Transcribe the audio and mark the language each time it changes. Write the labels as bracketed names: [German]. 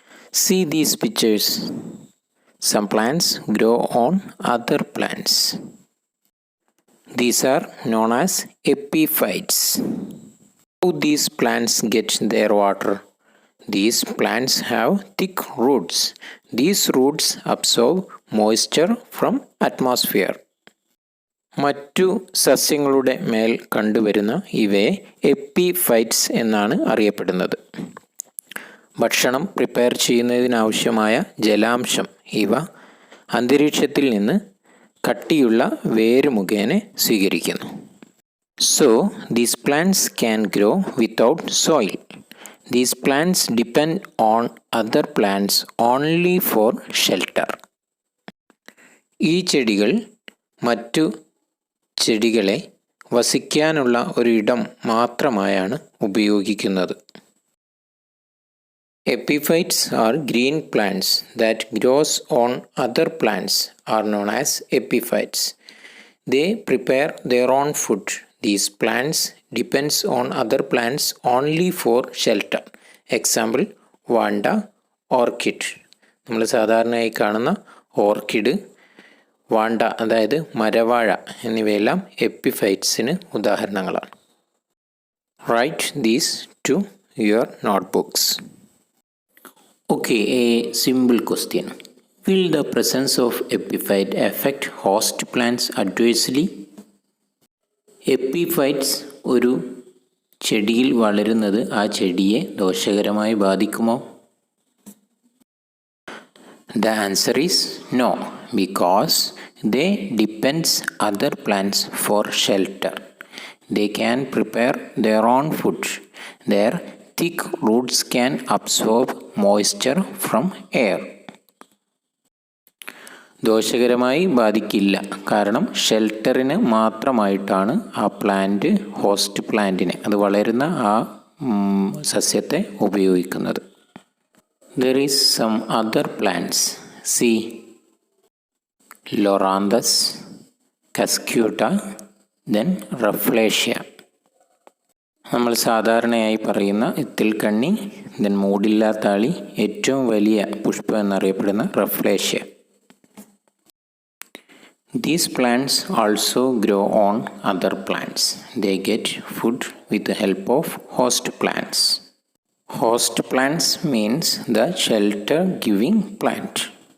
[English] See these pictures. Some plants grow on other plants. These are known as epiphytes. How these plants get their water? These plants have thick roots. These roots absorb moisture from atmosphere. [Malayalam] മറ്റു സസ്യങ്ങളുടെ മേൽ കണ്ടുവരുന്ന ഇവയെ epiphytes എന്നാണ് അറിയപ്പെടുന്നത്. ഭക്ഷണം prepare ചെയ്യുന്നതിനാവശ്യമായ ജലാംശം ഇവ അന്തരീക്ഷത്തിൽ നിന്ന് കട്ടിയുള്ള വേര് മുഖേന സ്വീകരിക്കുന്നു. [English] So, these plants can grow without soil. These plants depend on other plants only for shelter. [Malayalam] ഈ ചെടികൾ മറ്റു ചെടികളെ വസിക്കാനുള്ള ഒരു ഇടം മാത്രമായാണ് ഉപയോഗിക്കുന്നത്. [English] Epiphytes are green plants that grows on other plants are known as epiphytes. They prepare their own food. These plants depends on other plants only for shelter. [Malayalam] Example, Vanda, orchid. നമ്മൾ സാധാരണയായി കാണുന്ന ഓർക്കിഡ്, വാണ്ട അതായത് മരവാഴ എന്നിവയെല്ലാം എപ്പിഫൈറ്റ്സിന് ഉദാഹരണങ്ങളാണ്. [English] Write these to your notebooks. Okay, a simple question. Will the presence of epiphyte affect host plants adversely? [Malayalam] Epiphytes ഒരു ചെടിയിൽ വളരുന്നത് ആ ചെടിയെ ദോഷകരമായി ബാധിക്കുമോ? [English] The answer is no, because they depends other plants for shelter. They can prepare their own food. Their thick roots can absorb moisture from air. [Malayalam] ദോഷകരമായി ബാധിക്കില്ല, കാരണം ഷെൽട്ടറിന് മാത്രമായിട്ടാണ് ആ പ്ലാന്റ്, ഹോസ്റ്റ് പ്ലാന്റിനെ, അത് വളരുന്ന ആ സസ്യത്തെ ഉപയോഗിക്കുന്നത്. [English] There is some other plants. See, Loranthus, Cuscuta, then Rafflesia. [Malayalam] നമ്മൾ സാധാരണയായി പറയുന്ന ഇത്തിൽക്കണ്ണി, ദെൻ മൂടില്ലാത്താളി, ഏറ്റവും വലിയ പുഷ്പം എന്നറിയപ്പെടുന്ന rafflesia. [English] These plants also grow on other plants. They get food with the help of host plants. Host plants means the shelter giving plant.